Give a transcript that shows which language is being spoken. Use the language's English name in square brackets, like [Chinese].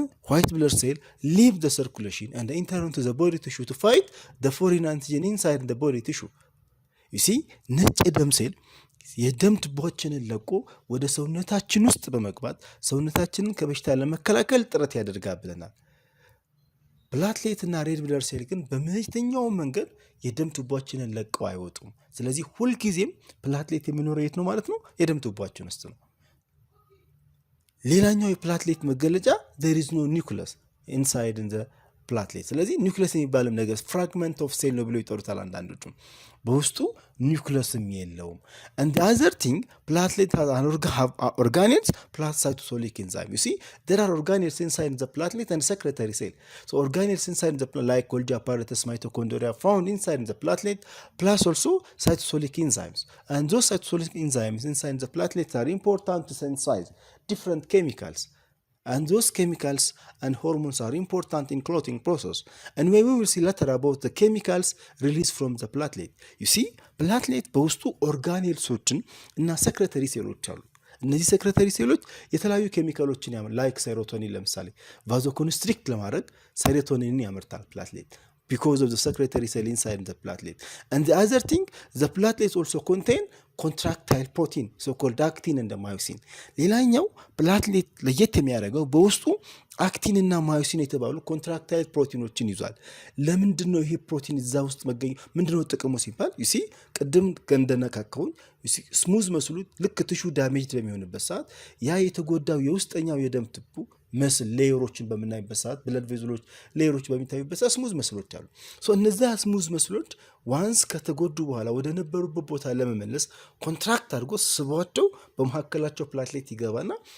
[English] white blood cell leave the circulation and enter into the body tissue [Amharic] to fight the foreign antigen inside the body tissue። ነጭ ደም ሴል የደም ቱቦዎችን ለቆ ወደ ሰውነታችን ውስጥ በመግባት ሰውነታችንን ከበሽታ ለመከላከል ጥረት ያደርጋል ብለናል። ፕላትሌት እና ሬድ ብለድ ሴል ግን በመተኛው መንገድ የደም ቱቦዎችን ለቀው አይወጡም። ስለዚህ ሁልጊዜም ፕላትሌት የሚኖረው የት ነው ማለት ነው? የደም ቱቦዎችን ውስጥ ነው። ሌላኛው የፕላትሌት መገለጫ [English] there is no nucleus inside in the platelet። [Amharic] ስለዚህ ኒውክለስ የሚባልም ነገር ፍራግመንት ኦፍ ሴል ነው ብለው ይጠሩታል አንዳንዶቹ። በውስጡ ኒውክለስም የለውም። [English] and the other thing platelet has an organelles plus cytosolic enzyme. there are organelles inside the platelet and secretory cell. organelles inside the like Golgi apparatus, mitochondria found inside the platelet plus also cytosolic enzymes. and those cytosolic enzymes inside the platelet are important to synthesize different chemicals And those chemicals and hormones are important in clotting process. And we will see later about the chemicals released from the platelet. [Amharic] You see, platelet በውስጡ ኦርጋኔልሶችን እና ሰክሬተሪ ሴሎች አሉ። እነዚህ ሰክሬተሪ ሴሎች የተለያዩ ኬሚካሎችን ያመርታሉ። ላይክ ሴሮቶኒን ለምሳሌ ቫዞኮንስትሪክት ለማድረግ ሴሮቶኒንን ያመርታል [English] platelet because of the secretory cell inside the platelet. And the other thing, the platelets also contain contractile protein, so-called actin and myosin. [Amharic] ሌላኛው ፕላትሌት ለየት የሚያደርገው በውስጡ አክቲን እና ማዮሲን የተባሉ ኮንትራክታይል ፕሮቲኖችን ይዟል። ለምንድን ነው ይሄ ፕሮቲን እዛ ውስጥ መገኘው? ምንድን ነው ጥቅሙ ሲባል you see ቅድም እንደነካከውን ስሙዝ መስሉ ልክ ቲሹ ዳሜጅ በሚሆንበት ሰዓት ያ የተጎዳው የውስጠኛው የደም ቱቦ መስል ሌየሮችን በመናይበት ሰዓት ብለድ ቬዝሎች ሌየሮች በሚታዩበት ሰዓት ስሙዝ መስሎች አሉ። ሶ እነዛ ስሙዝ መስሎች ዋንስ ከተጎዱ በኋላ ወደ ነበሩበት ቦታ ለመመለስ ኮንትራክት አድርጎ ስቧቸው በመሐከላቸው ፕላትሌት ይገባና